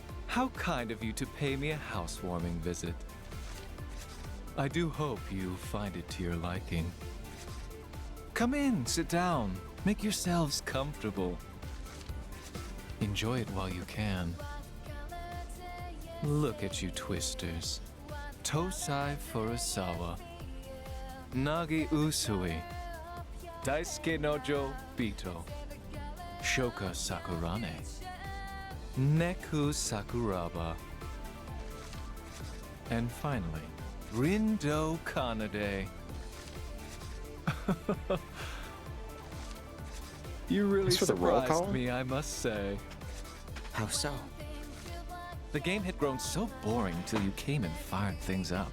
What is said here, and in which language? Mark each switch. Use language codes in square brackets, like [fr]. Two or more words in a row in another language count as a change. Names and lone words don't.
[en] How kind of you to pay me a housewarming visit. I do hope you find it to your liking. Come in, sit down. Make yourselves comfortable. Enjoy it while you can. Look at you twisters. Tosai Furusawa. Nagi Usui. Daisuke Nojo Bito. Shoka Sakurane. Neku Sakuraba. And finally, Rindo Kanade. You really Thanks for the roll surprised call. me, I must say. How so? The game had grown so boring till you came and fired things up.